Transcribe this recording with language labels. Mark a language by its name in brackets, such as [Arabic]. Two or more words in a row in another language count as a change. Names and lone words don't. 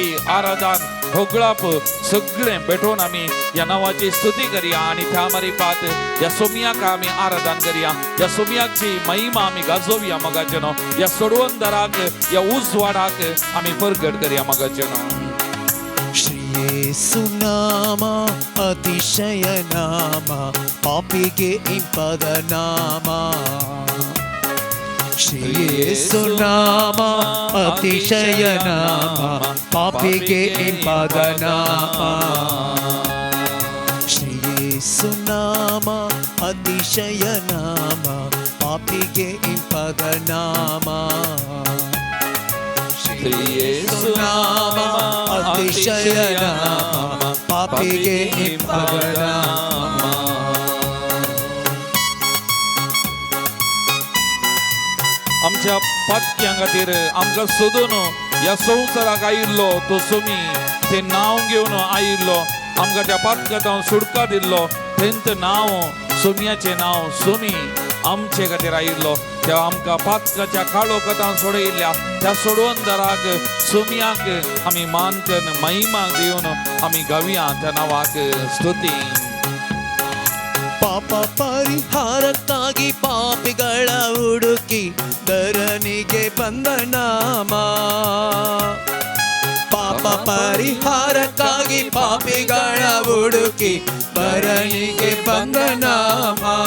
[Konkani] आराधन होगळाप सगळें पेटोवन आमी ह्या नांवाची स्तुती करया आनी त्या मारिपात ह्या सोमयाक आमी आराधन करया ह्या सोमयाची महिमा आमी गाजोवया मोगाचें न्हू ह्या सोडवंदराक ह्या उजवाडाक आमी परगट करया मोगाचें न्हू [Kannada] ಯೇಸು ನಾಮ ಅತಿಶಯ ನಾಮ ಪಾಪಿಗೆ ಇಂಪದ ನಾಮ ಶ್ರೀ ಯೇಸು ನಾಮ ಅತಿಶಯ ನಾಮ ಪಾಪಿಗೆ ಇಂಪದ ನಾಮ ಶ್ರೀ ಯೇಸು ನಾಮ ಅತಿಶಯ ನಾಮ ಪಾಪಿಗೆ ಇಂಪದ ನಾಮ ಶ್ರೀ ಯೇಸು ನಾಮ ಅತಿಶಯ ನಾಮ ಪಾಪಿಗೆ ಇಂಪದ ನಾಮ [Konkani] आमच्या पातक्यां खातीर आमकां सोदून ह्या संवसाराक आयिल्लो तो सोमी ते नांव घेवन आयिल्लो आमकां त्या पातकांत सुटका दिल्लो तेंच नांव सोमयाचें नांव सोमी आमचे खातीर आयिल्लो त्या आमकां पातकाच्या काळो कथां सोडयिल्ल्या त्या सोडवंदराक सोमयाक आमी मान करून महिमा दिवन आमी गावया त्या नांवाक स्तुती [Kannada] ಪಾಪ ಪರಿಹಾರಕ್ಕಾಗಿ ಪಾಪಿಗಳ ಹುಡುಕಿ ಧರಣಿಗೆ ಬಂದ ನಾಮ ಪಾಪ ಪರಿಹಾರಕ್ಕಾಗಿ ಪಾಪಿಗಳ ಹುಡುಕಿ ಧರಣಿಗೆ ಬಂದ ನಾಮ